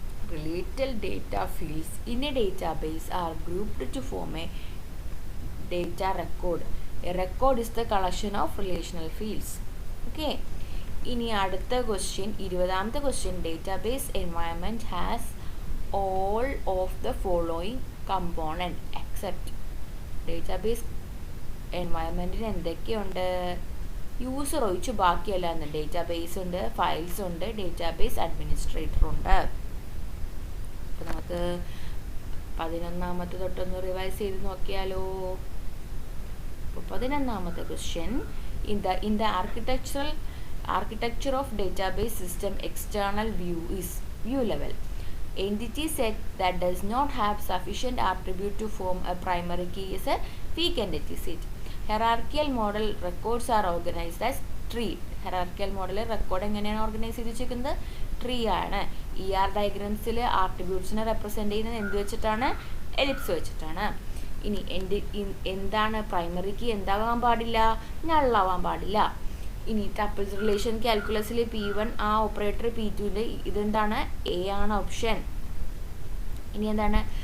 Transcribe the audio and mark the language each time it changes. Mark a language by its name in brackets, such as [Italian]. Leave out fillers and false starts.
[English] Related data fields in a database are grouped to form a data record. A record is the collection of relational fields. Okay. [Malayalam] ഇനി അടുത്ത question, 20ാമത്തെ question. [English] Database environment has all of the following component except. [Malayalam] Database എൻവയൺമെൻറ്റിന് എന്തൊക്കെയുണ്ട്? User ഒഴിച്ച് ബാക്കിയല്ല എന്ന്. Database ഉണ്ട്, files ഉണ്ട്, database administrator ഉണ്ട്. അപ്പോൾ നമുക്ക് 11ാമത്തെ തൊട്ടൊന്ന് റിവൈസ് ചെയ്ത് നോക്കിയാലോ. അപ്പോൾ 11ാമത്തെ question. [English] In the architectural Architecture of database system external view is view level. Entity set that does not have sufficient attribute to form a primary key is a weak entity set. Hierarchical model records are organized as tree. Hierarchical model record [Malayalam] എങ്ങനെയാണ് organise ചെയ്ത് വെച്ചിരിക്കുന്നത്? Tree ആണ്. ഡയഗ്രാംസിൽ ആട്രിബ്യൂട്ട്സിനെ represent ചെയ്യുന്നത് എന്ത് വെച്ചിട്ടാണ്? Ellipse വെച്ചിട്ടാണ്. ഇനി എന്താണ് പ്രൈമറി കീ? എന്താവാൻ പാടില്ല? നള്ളാവാൻ പാടില്ല. ഇനി ടപ്പിൾസ് റിലേഷൻ കാൽക്കുലസിൽ P1 ആ ഓപ്പറേറ്റർ P2ൻ്റെ ഇതെന്താണ്? എ ആണ് ഓപ്ഷൻ. ഇനി എന്താണ്?